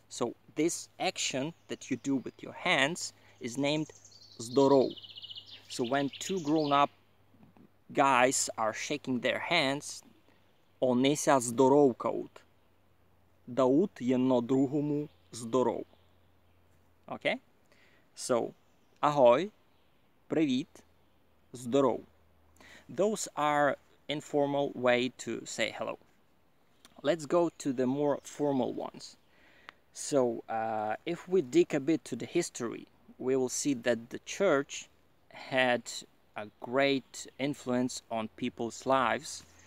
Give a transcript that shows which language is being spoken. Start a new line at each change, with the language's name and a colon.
English: So this action that you do with your hands is named здоров. So when two grown-up guys are shaking their hands,
Ukrainian: они се здоровкають. Дають едно другому здоров.
English: Okay? So Ahoy,
Ukrainian: привіт, здоров.
English: Those are informal way to say hello. Let's go to the more formal ones. So if we dig a bit to the history, we will see that the church had a great influence on people's lives.